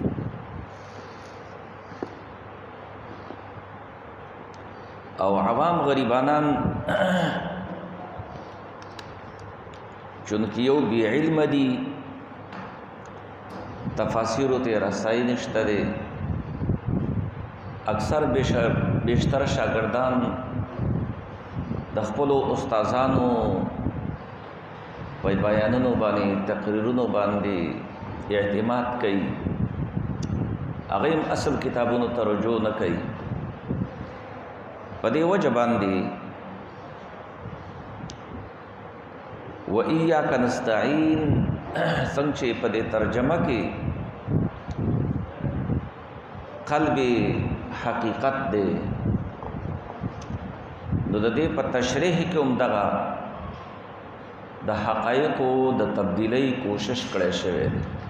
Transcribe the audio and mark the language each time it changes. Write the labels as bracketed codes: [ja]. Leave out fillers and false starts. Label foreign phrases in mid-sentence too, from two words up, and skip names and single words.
[ps] او عوام غریبانان چونکه یو بی علم دي تفاسیر ته رسائی نشته دي اکثر بیشتر شاگردان د خپل استادانو په بیانونو باندې تقریرونو باندې اعتماد کوي هغه اصل کتابونو ته رجوع نه کوي. په دې وجه باندې [ar] وَإِيَّاكَ نَسْتَعِينُ [ps] څنګه چې په دې ترجمه کې قلب حقیقت دی نو د دې په تشریح کې هم دغه د حقایقو د تبدیلی کوشش کړی شوی دی.